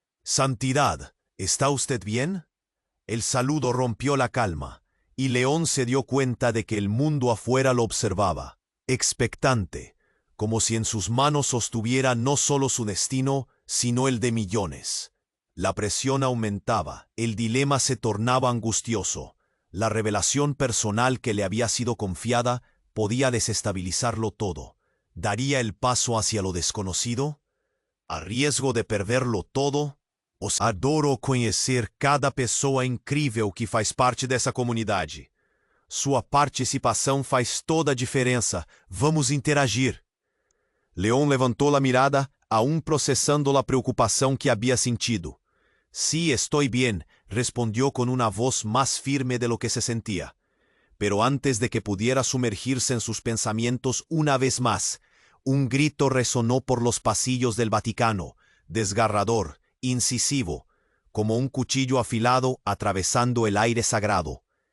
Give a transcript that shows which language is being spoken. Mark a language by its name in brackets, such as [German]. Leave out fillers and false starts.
[Spanish] «Santidad, ¿está usted bien?» El saludo rompió la calma, y León se dio cuenta de que el mundo afuera lo observaba, expectante, como si en sus manos sostuviera no solo su destino, sino el de millones. La presión aumentaba, el dilema se tornaba angustioso. La revelación personal que le había sido confiada podía desestabilizarlo todo. ¿Daría el paso hacia lo desconocido? ¿A riesgo de perderlo todo? [Portuguese] Os adoro conhecer cada pessoa incrível que faz parte dessa comunidade. Sua participação faz toda a diferença. Vamos interagir. [Spanish] León levantó la mirada, aún procesando la preocupación que había sentido. «Sí, estoy bien», respondió con una voz más firme de lo que se sentía. Pero antes de que pudiera sumergirse en sus pensamientos una vez más, un grito resonó por los pasillos del Vaticano, desgarrador, incisivo, como un cuchillo afilado atravesando el aire sagrado.